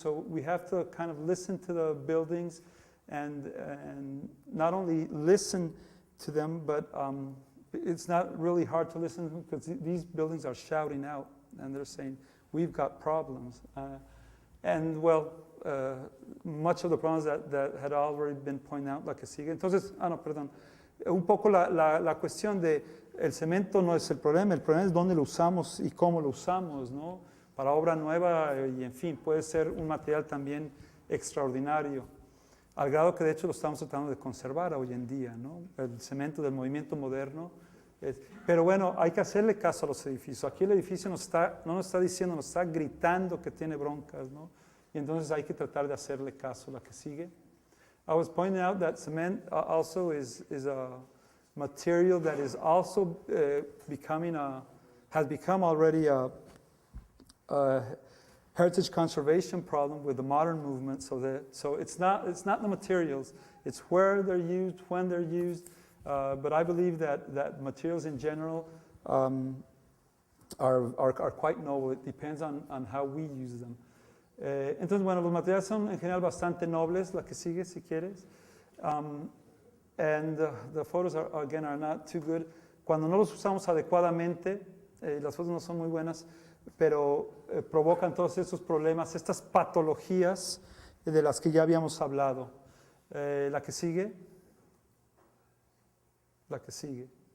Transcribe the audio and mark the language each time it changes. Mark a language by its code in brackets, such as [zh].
[en] So we have to kind of listen to the buildings and not only listen to them, but it's not really hard to listen to them because these buildings are shouting out and they're saying, we've got problems. And well, much of the problems that had already been pointed out, [es] la que sigue. Entonces, perdón. Un poco la cuestión de el cemento no es el problema es dónde lo usamos y cómo lo usamos, ¿no? Para obra nueva y en fin, puede ser un material también extraordinario, al grado que de hecho lo estamos tratando de conservar hoy en día, ¿no? El cemento del movimiento moderno. Pero bueno, hay que hacerle caso a los edificios. Aquí el edificio no nos está diciendo, nos está gritando que tiene broncas, ¿no? Y entonces hay que tratar de hacerle caso. La que sigue. [en] I was pointing out that cement also is a material that is also has become already a heritage conservation problem with the modern movement. So it's not the materials, it's where they're used, when they're used. But I believe that materials in general are quite noble. It depends on how we use them. [es] Entonces, bueno, los materiales son en general bastante nobles. La que sigue, si quieres. [en] And the photos again are not too good. [es] Cuando no los usamos adecuadamente, las fotos no son muy buenas, pero provocan todos estos problemas, estas patologías de las que ya habíamos hablado. La que sigue. La que sigue.